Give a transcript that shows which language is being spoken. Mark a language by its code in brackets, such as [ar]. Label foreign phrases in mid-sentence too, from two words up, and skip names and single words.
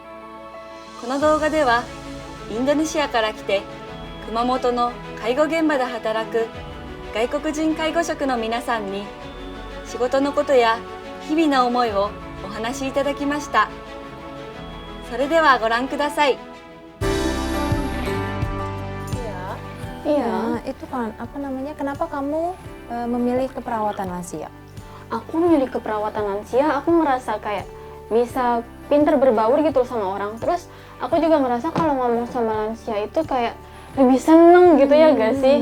[ja] この動画ではインドネシアから来て熊本の介護現場で働く外国人介護職の皆さんに仕事のことや日々の思いをお話しいただきました。それではご覧ください。 [id] Iya, itu kan apa namanya? Kenapa kamu memilih keperawatan lansia? Aku memilih keperawatan lansia, aku ngerasa kayak bisa pinter berbaur gitu sama orang. Terus aku juga ngerasa kalau ngomong sama lansia itu kayak lebih seneng gitu ya gak sih?